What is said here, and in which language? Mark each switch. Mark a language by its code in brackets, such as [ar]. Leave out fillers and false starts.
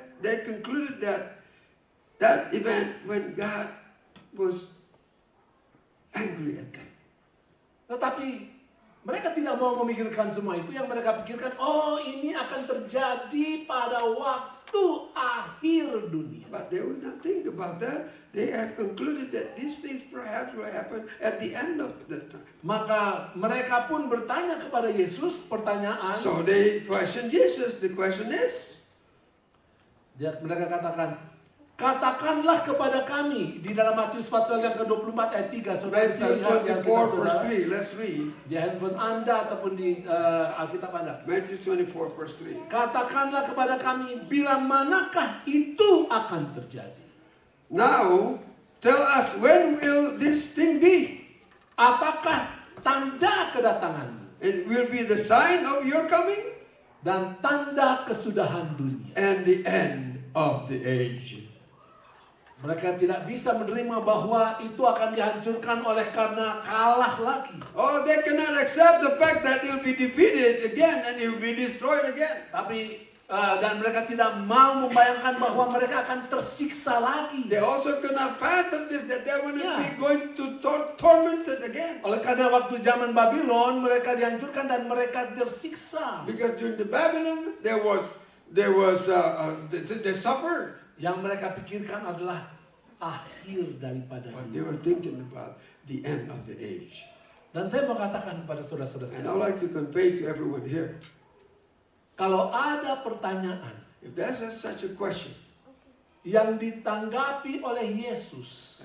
[en] they concluded that event when God was angry at them. [id] Tetapi mereka tidak mau memikirkan semua itu. Yang mereka pikirkan, oh ini akan terjadi pada waktu akhir dunia. [en] But they would not think about that. They have concluded that these things perhaps will happen at the end of the time. [id] Maka mereka pun bertanya kepada Yesus pertanyaan. [en] So they questioned Jesus. The question is, [id] Mereka katakan, katakanlah kepada kami. Di dalam Matius pasal yang ke-24 ayat 3. Saudara bisa [en] Matthew [id] lihat yang [en] 24 verse 3. Let's read. [id] di handphone Anda ataupun di Alkitab Anda. [en] Matthew 24 verse 3. [id] Katakanlah kepada kami, bila manakah itu akan terjadi? [en] Now, tell us, when will this thing be? [id] Apakah tanda kedatanganmu [en] It will be the sign of your coming [id] dan tanda kesudahan dunia? [en] and the end of the age. [id] Mereka tidak bisa menerima bahwa itu akan dihancurkan oleh karena kalah lagi. [en] Oh, they cannot accept the fact that it will be defeated again and it will be destroyed again. [id] Tapi dan mereka tidak mau membayangkan bahwa mereka akan tersiksa lagi. [en] They also cannot fathom this, that they're going to Yeah. be going to tormented again. [id] Oleh karena waktu zaman Babylon mereka dihancurkan dan mereka tersiksa. [en] Because during the Babylon, they suffered. [id] Yang mereka pikirkan adalah akhir daripada [en] But [id] hidup. [en] they were thinking about the end of the age. [id] Dan saya mau katakan kepada saudara-saudara [en] And I [id] sekalian, [en] would like to convey to everyone here, [id] kalau ada pertanyaan [en] if there's such a question, [id] yang ditanggapi oleh Yesus